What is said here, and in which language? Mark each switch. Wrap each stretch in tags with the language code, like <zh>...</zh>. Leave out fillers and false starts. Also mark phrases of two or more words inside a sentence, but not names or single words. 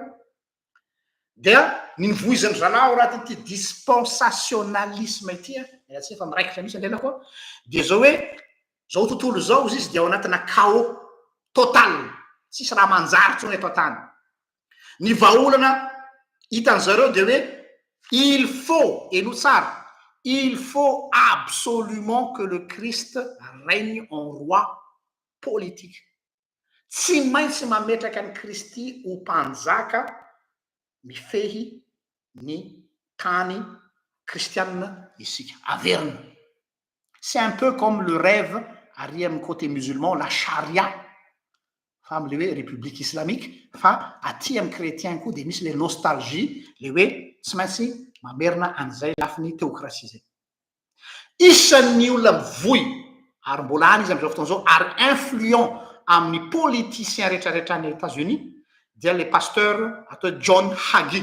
<mg>Dia ny nivoizany zalahy raha ty dispensationalisme ity tsy efa miraikitra misy andrena koa dia zao hoe zao tontolo zao izy dia ao anatina</mg> <fr>chaos total,</fr> <mg>tsisy raha manjary tsony eto an-tany. Ny vahaolana hitan'zareo dia hoe</mg> <fr>il faut</fr> <mg>eno tsara,</mg> <fr>il faut absolument que le Christ règne en roi politique.</fr> <mg>Tsy maintsy mametraka ny Kristy ho mpanjaka mifehy ny tany kristianina isika averina.</mg> <fr>C'est un peu comme le rêve</fr> <mg>ary amin'ny côté musulman la charia fa am'le hoe</mg> <fr>république islamique</fr> <mg>fa aty amin'ny chrétien koa de misy</mg> <fr>le nostalgie</fr> <mg>le hoe tsy maintsy mamerina an'izay lafiny théocratie zay. Isan'ny olona mivoy ary mbola any izy am'izao fotoana zao ary influent amin'ny politicien rehetrarehetra any États-Unis dia</mg> <fr>le pasteur</fr> <mg>atao John Hagee.</mg>